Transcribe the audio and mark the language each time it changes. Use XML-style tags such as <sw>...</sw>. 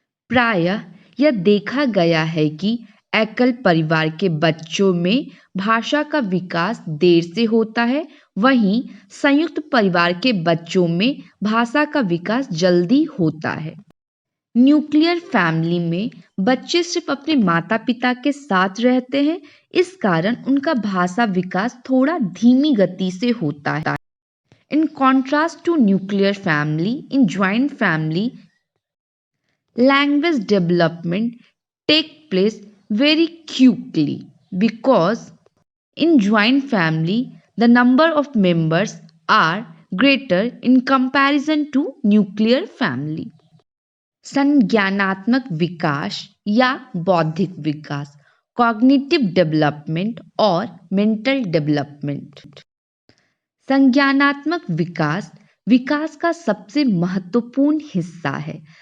<hi>प्रायः यह देखा गया है कि एकल परिवार के बच्चों में भाषा का विकास देर से होता है, वहीं संयुक्त परिवार के बच्चों में भाषा का विकास जल्दी होता है। न्यूक्लियर फैमिली में बच्चे सिर्फ अपने माता पिता के साथ रहते हैं, इस कारण उनका भाषा विकास थोड़ा धीमी गति से होता है।</hi> <en>In contrast to nuclear family, in joint family, language development take place very quickly because in joint family the number of members are greater in comparison to nuclear family.</en> <hi>संज्ञानात्मक विकास या बौद्धिक विकास, कॉग्निटिव डेवलपमेंट और mental development. संज्ञानात्मक विकास विकास का सबसे महत्वपूर्ण हिस्सा है।</hi>